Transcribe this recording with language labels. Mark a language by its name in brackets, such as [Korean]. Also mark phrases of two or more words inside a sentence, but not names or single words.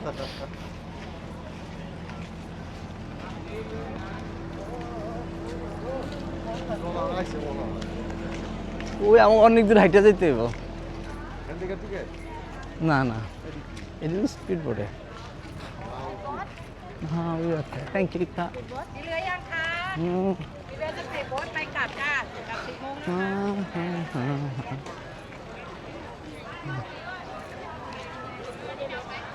[Bangla] ওই আমার অনেক দূর হাইটা যেতে হইব না না এটা স্পিড বোটে হ্যাঁ ওই আছে [English] thank you [Bangla] ค่ะ [Thai] เหลือยังคะพี่เบลจะใส่โบ๊ทไปกลับจ้ากลับ10 โมงนะคะ